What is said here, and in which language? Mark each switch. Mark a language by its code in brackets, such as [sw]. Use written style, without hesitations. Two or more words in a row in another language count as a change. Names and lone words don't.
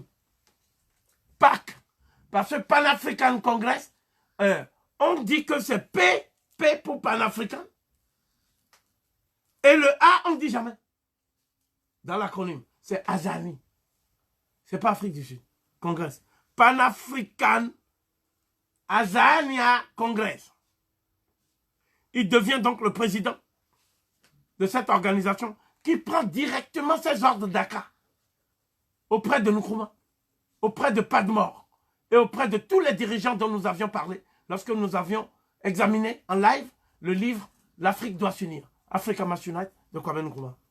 [fr] PAC. Parce que Pan-African Congress, on dit que c'est P pour panafricain. Et le A, on ne dit jamais. Dans l'acronyme, c'est Azani. C'est pas Afrique du Sud. Congress. Pan-African Azania Congress. Il devient donc le président de cette organisation qui prend directement ses ordres d'Accra auprès de Nkrumah, auprès de Padmore et auprès de tous les dirigeants dont nous avions parlé lorsque nous avions examiné en live le livre « L'Afrique doit s'unir », Africa Must Unite de Kwame Nkrumah.